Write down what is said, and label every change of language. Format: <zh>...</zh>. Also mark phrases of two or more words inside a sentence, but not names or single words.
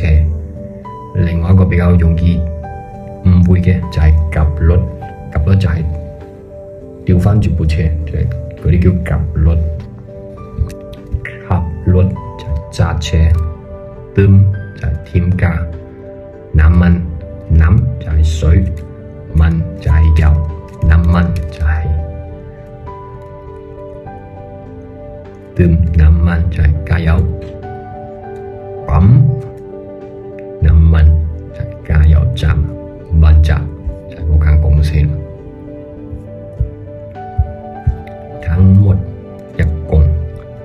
<yue>另外一個比較容易誤會嘅就係夾率，夾率就係調翻住部車，就係嗰啲叫夾率。</yue> <th>ขับรถ</th> <yue>就係揸車， เติม就係添加，</yue> <th>น้ำมันน้ำ</th> <yue>就係水， มัน就係油， น้ำมัน就係</yue> <th>เติมน้ำมัน</th> <yue>就係加油，</yue> <th>ปั๊มน้ำมัน</th> <yue>就係加油站，萬澤就係嗰間公司。 ทั้งหมด一共</yue>